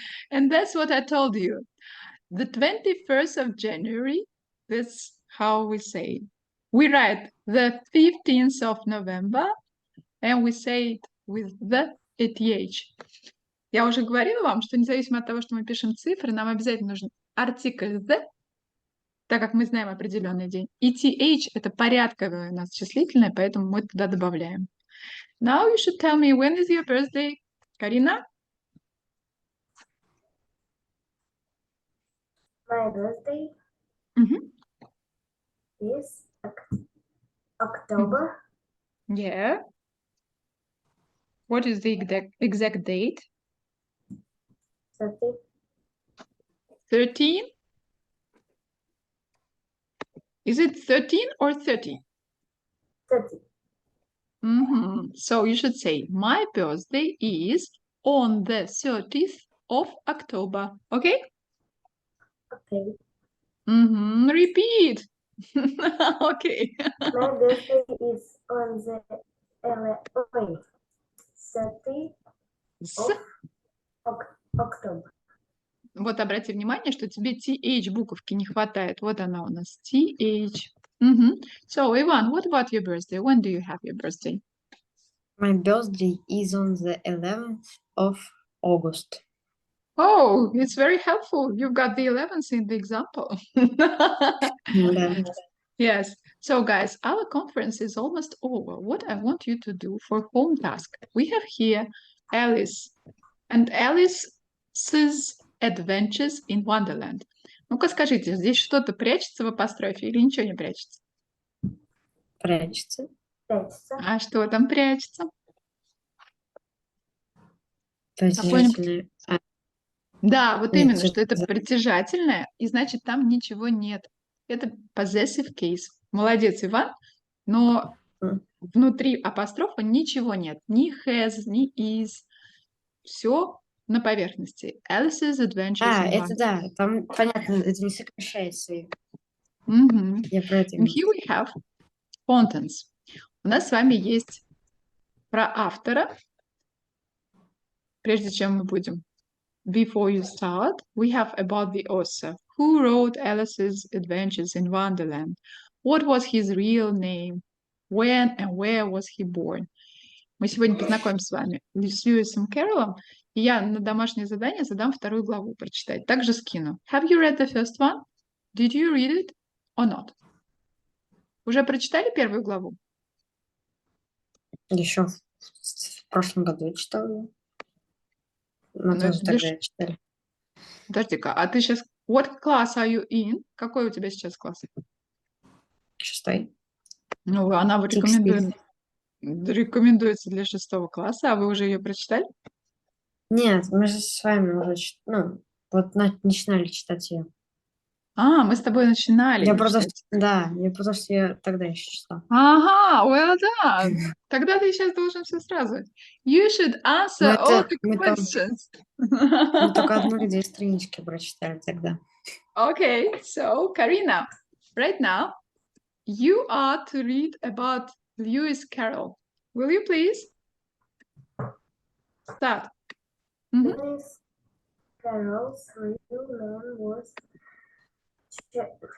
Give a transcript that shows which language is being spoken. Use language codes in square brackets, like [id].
[en] And that's what I told you. The 21st of January, that's how we say. We write the 15th of November, and we say it with the ETH. [ru] Я уже говорила вам, что независимо от того, что мы пишем цифры, нам обязательно нужен артикль the, так как мы знаем определенный день. И th — это порядковое у нас числительное, поэтому мы туда добавляем. [en] Now you should tell me, when is your birthday, Карина? My birthday is October. Yeah. What is the exact date? 30. 13? Is it 13 or 30? 30. So you should say, my birthday is on the 30th of October. Okay? Okay. Repeat. Okay. My birthday is on the 30th of October. [ru] Вот обрати внимание, что тебе TH буковки не хватает. Вот она у нас, TH. [en] So, Ivan, what about your birthday? When do you have your birthday? My birthday is on the 11th of August. Oh, it's very helpful. You've got the 11th in the example. Yes. So, guys, our conference is almost over. What I want you to do for home task, we have here Alice and Alice's Adventures in Wonderland. [ru] Ну-ка скажите, здесь что-то прячется в апострофе или ничего не прячется? Прячется. А что там прячется? Притяжательное. Да, вот Нет, именно, что это притяжательное, и значит, там ничего нет. Это possessive case. Молодец, Иван. Но внутри апострофа ничего нет. Ни has, ни is. Все на поверхности. [en] Alice's Adventures in [ru] это [en] Wonderland. [ru] да, там понятно, это не сокращается. Я про это [en] And here we have contents. [ru] У нас с вами есть про автора. Прежде чем мы будем. [en] Before you start, we have about the author. Who wrote Alice's Adventures in Wonderland? What was his real name? When and where was he born? [ru] Мы сегодня познакомимся с вами с Льюисом Кэрроллом, и я на домашнее задание задам 2 главу прочитать. Также скину. [en] Have you read the first one? Did you read it or not? [ru] Уже прочитали 1 главу? Еще в прошлом году я читала. Мы тоже тогда читали. Подожди-ка, а ты сейчас... [en] What class are you in? [ru] Какой у тебя сейчас класс? 6. Ну, она вот рекомендуется для 6 класса, а вы уже ее прочитали? Нет, мы же с вами уже начинали читать ее. А, мы с тобой начинали. Я просто я тогда еще читала. [en] Ага, well done. [ru] Тогда ты сейчас должен все сразу. [en] You should answer all the questions. [ru] Мы только 1-2 странички прочитали тогда. [en] Okay, so Karina, right now you are to read about Lewis Carroll. Will you please start? Lewis Carroll's real name was Charles